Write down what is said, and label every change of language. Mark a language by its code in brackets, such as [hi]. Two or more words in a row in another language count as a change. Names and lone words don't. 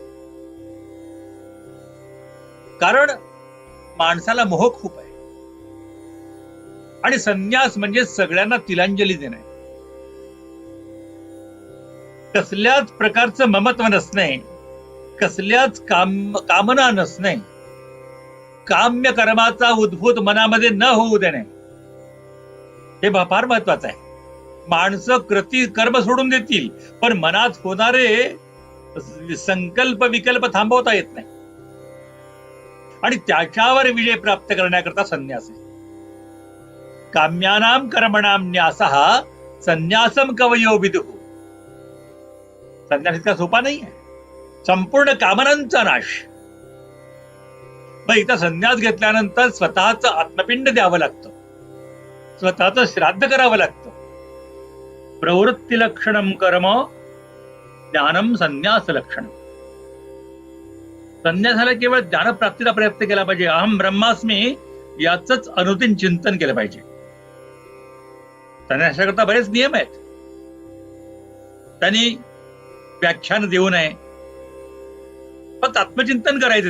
[mr] कारण माणसाला मोह खूप आहे आणि संन्यास म्हणजे सगळ्यांना तिलांजली देणे, कसल्याच प्रकारचं ममत्व नसणे, कसल्याच कामना नसणे, काम्य कर्माचा उद्भूत मनामध्ये न होऊ देणे, हे फार महत्वाचं आहे. माणसं कर्म सोडून देतील, पण मनात होणारे संकल्प विकल्प थांबवता येत नाही. आणि त्याच्यावर विजय प्राप्त करण्याकरता संन्यास आहे. [sa] काम्यानाम कर्मणाम न्यासः संन्यासम कवयो विदुः. [mr] संन्यास इतका सोपा नाही आहे. संपूर्ण कामनांचा नाश, मग इथं संन्यास घेतल्यानंतर स्वतःच आत्मपिंड द्यावं लागतं, स्वतःच श्राद्ध करावं लागतं. [sa] प्रवृत्ती लक्षणम कर्म ज्ञानम संन्यास लक्षणम. [mr] संन्यासाला केवळ ज्ञानप्राप्तीचा प्रयत्न केला पाहिजे. [sa] अहम ब्रह्मास्मी [mr] याच अनुदिन चिंतन केलं पाहिजे. संन्यासाकरता बरेच नियम आहेत. त्यांनी व्याख्यान देऊ नये, फक्त आत्मचिंतन करायचे.